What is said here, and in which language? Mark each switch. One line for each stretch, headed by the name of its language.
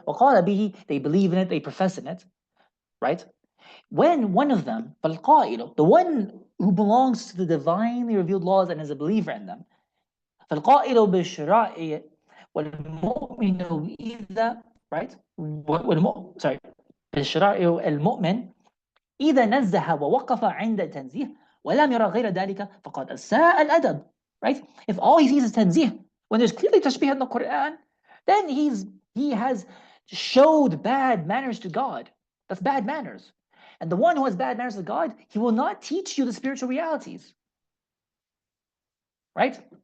Arabic: وقال به,
English: they believe in it, they profess in it, right? When one of them,
Arabic: فالقائل,
English: the one who belongs to the divinely revealed laws and is a believer in them,
Arabic: فالقائل بالشرائع والمؤمن إذا,
English: right? Sorry,
Arabic: بالشرائع المؤمن إذا نزه ووقف عند التنزيه ولم يرى غير ذلك فقد أساء الأدب,
English: right? If all he sees is tanzih, when there's clearly tashbih in the Quran, then he has showed bad manners to God. That's bad manners. And the one who has bad manners to God, he will not teach you the spiritual realities, right?